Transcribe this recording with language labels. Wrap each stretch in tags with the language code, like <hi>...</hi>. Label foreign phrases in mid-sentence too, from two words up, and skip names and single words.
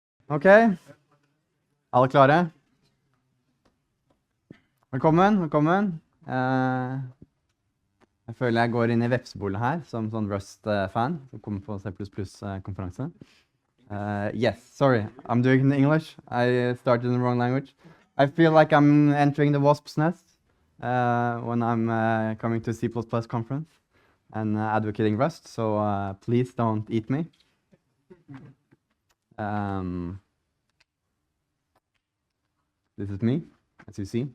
<no>Ok, alle klare? Velkommen. Jeg føler jeg går inn i vepsebolet her, som sånn Rust-fan, som kommer på C++-konferanse.</no> <en>Yes, sorry, I'm doing it in English. I started in the wrong language. I feel like I'm entering the wasp's nest when I'm coming to C++ conference and advocating Rust, so please don't eat me. This is me, as you see.</en>